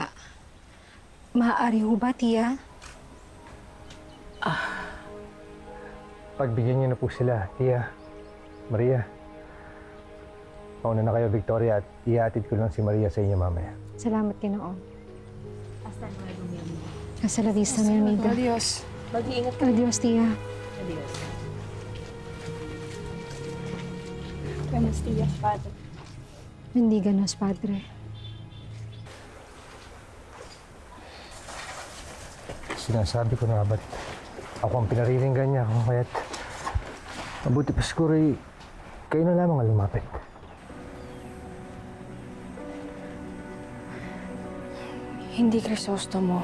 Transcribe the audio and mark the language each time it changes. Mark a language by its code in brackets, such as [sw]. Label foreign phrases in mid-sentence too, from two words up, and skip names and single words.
[tl] Maaari ho ba, Tia? Pagbigyan niyo na po sila, Tia, Maria. Mauna na kayo, Victoria, at ihatid ko lang si Maria sa inyo mamaya. Salamat, Ginoon. [es] Hasta la vista, mi amiga. Adios. [tl] Mag-iingat ka. [es] Adios, Tia. Adios. Buenos días, Padre. Bendiganos, Padre. [tl] Sinasabi ko na ba't ako ang pinariringgan niya, kung kaya't mabuti pa siguro kayo na lamang ang lumapit. Hindi, Crisostomo.